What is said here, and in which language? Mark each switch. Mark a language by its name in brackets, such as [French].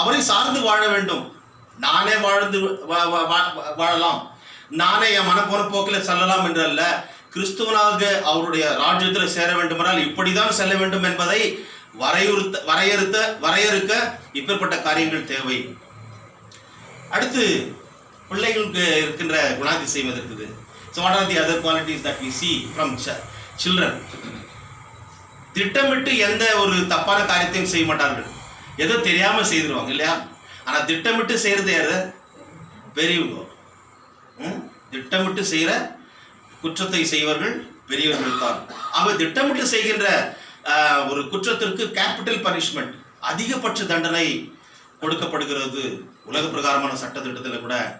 [Tamil] அவரை சார்ந்து வாழ வேண்டும். நானே வாழ்ந்து வாழலாம், நானே என் மன போன போக்கில் செல்லலாம் என்றல்ல, கிறிஸ்துவனாக அவருடைய ராஜ்யத்தில் சேர வேண்டுமென்றால் இப்படிதான் செல்ல வேண்டும் என்பதை வரையறுக்க இப்பேற்பட்ட காரியங்கள் தேவை. அடுத்து பிள்ளைகளுக்கு இருக்கின்ற குணாதிசயம் இருக்குது. [English] So what are the other qualities that we see from children? [Tamil] திட்டமிட்டு எந்த ஒரு தப்பான காரியத்தையும் செய்ய மாட்டார்கள். ஏதோ தெரியாம செய்திருவாங்க இல்லையா? ஆனா திட்டமிட்டு செய்யறது யாரு? பெரியவங்க. திட்டமிட்டு செய்யற குற்றத்தை செய்வர்கள் பெரியவர்கள் தான். அவ திட்டமிட்டு செய்கின்ற ஒரு குற்றத்திற்கு கேபிட்டல் பனிஷ்மெண்ட், அதிகபட்ச தண்டனை கொடுக்கப்படுகிறது உலக பிரகாரமான சட்ட திட்டத்தில் கூட.